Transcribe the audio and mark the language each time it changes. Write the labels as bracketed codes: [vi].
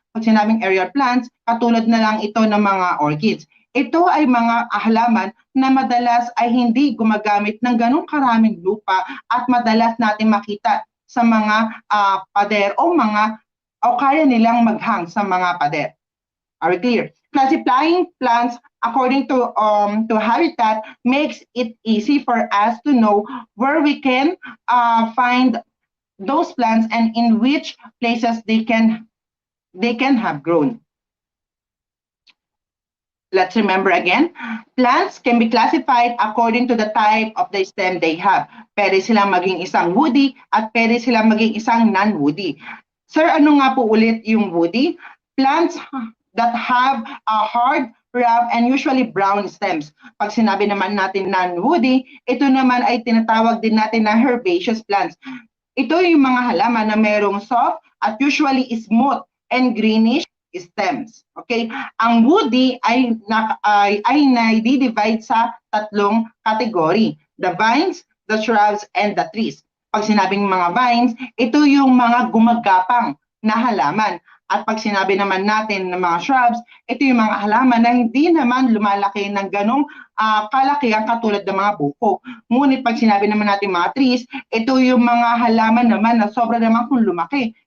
[tl] Pag sinabing aerial plants, katulad na lang ito ng mga orchids. Ito ay mga halaman na madalas ay hindi gumagamit ng ganong karaming lupa at madalas natin makita sa mga pader o kaya nilang maghang sa mga pader. [en] Are we clear? Classifying plants according to habitat makes it easy for us to know where we can find those plants and in which places they can have grown. Let's remember again, plants can be classified according to the type of the stem they have. [tl] Pwede silang maging isang woody at pwede silang maging isang non-woody. Sir, ano nga po ulit yung woody? [en] Plants that have a hard, rough, and usually brown stems. [tl] Pag sinabi naman natin non-woody, ito naman ay tinatawag din natin na herbaceous plants. Ito yung mga halaman na merong soft at [en] usually smooth and greenish stems. [tl] Okay? Ang woody ay na-divide sa tatlong category. [en] The vines, the shrubs, and the trees. [tl] Pag sinabing mga vines, ito yung mga gumagapang na halaman. At pag sinabi naman natin ng mga shrubs, ito yung mga halaman na hindi naman lumalaki ng ganong kalakihan katulad ng mga buko. Ngunit pag sinabi naman natin mga trees, ito yung mga halaman naman na sobra naman kung lumaki.